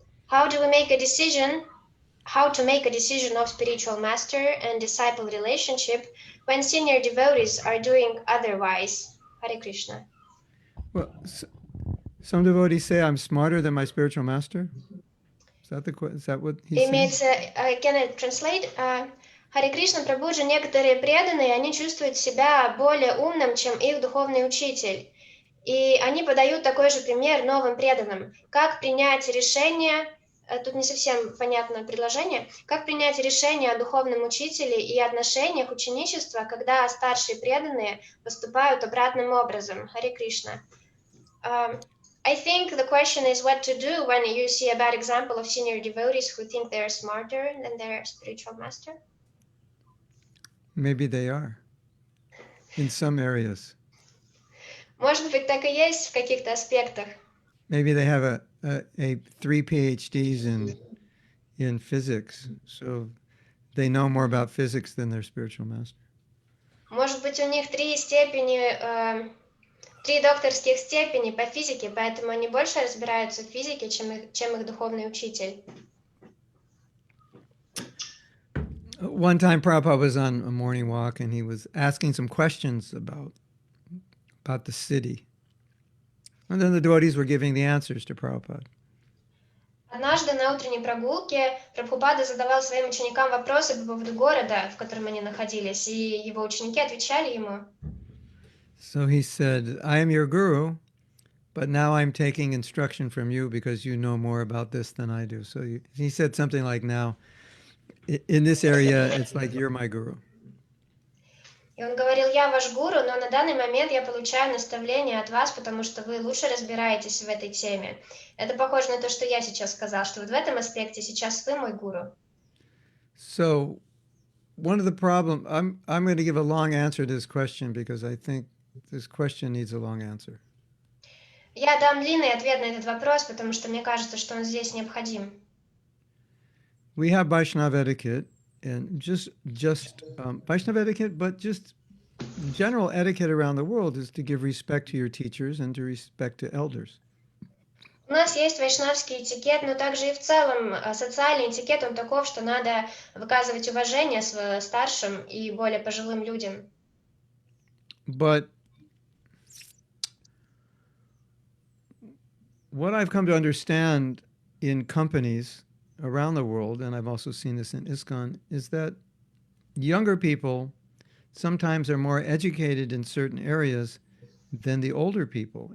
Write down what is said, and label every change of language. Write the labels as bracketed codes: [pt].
[en] How do we make a decision? How to make a decision of spiritual master and disciple relationship when senior devotees are doing otherwise? Hare Krishna. Well, some devotees say I'm smarter than my spiritual master. Is that what he's saying? Имеется, can I translate? [ru] Харе Кришна Прабхуджи, некоторые преданные, они чувствуют себя более умным, чем их духовный учитель. И они подают такой же пример новым преданным. Как принять решение, тут не совсем понятно предложение, как принять решение о духовном учителе и отношениях ученичества, когда старшие преданные поступают обратным образом. Харе Кришна. [en] I think the question is what to do when you see a bad example of senior devotees who think they're smarter than their spiritual master. Maybe they are. In some areas. [ru] Может быть, так и есть в каких-то аспектах. [en] Maybe they have a 3 PhDs in physics, so they know more about physics than their spiritual master. [ru] Может быть, у них 3 докторских степени по физике, поэтому они больше разбираются в физике, чем их духовный учитель. [en] One time Prabhupada was on a morning walk and he was asking some questions about the city. And then the devotees were giving the answers to Prabhupada. [ru] Однажды на утренней прогулке Прабхупада задавал своим ученикам вопросы по поводу города, в котором они находились, и его ученики отвечали ему. [en] So he said, I am your guru, but now I'm taking instruction from you because you know more about this than I do. So he said something like, now, in this area, it's like you're my guru. [ru] И он говорил, я ваш гуру, но на данный момент я получаю наставления от вас, потому что вы лучше разбираетесь в этой теме. Это похоже на то, что я сейчас сказал, что вот в этом аспекте сейчас вы мой гуру. [en] So one of the problems, I'm going to give a long answer to this question because I think this question needs a long answer. [ru] Я дам длинный ответ на этот вопрос, потому что мне кажется, что он здесь необходим. [en] We have Vaishnava etiquette, and just Vaishnava etiquette, but just general etiquette around the world is to give respect to your teachers and to respect to elders. [ru] У нас есть вайшнавский этикет, но также и в целом социальный этикет, он таков, что надо выказывать уважение своим старшим и более пожилым людям. [en] But what I've come to understand in companies around the world, and I've also seen this in ISKCON, is that younger people sometimes are more educated in certain areas than the older people.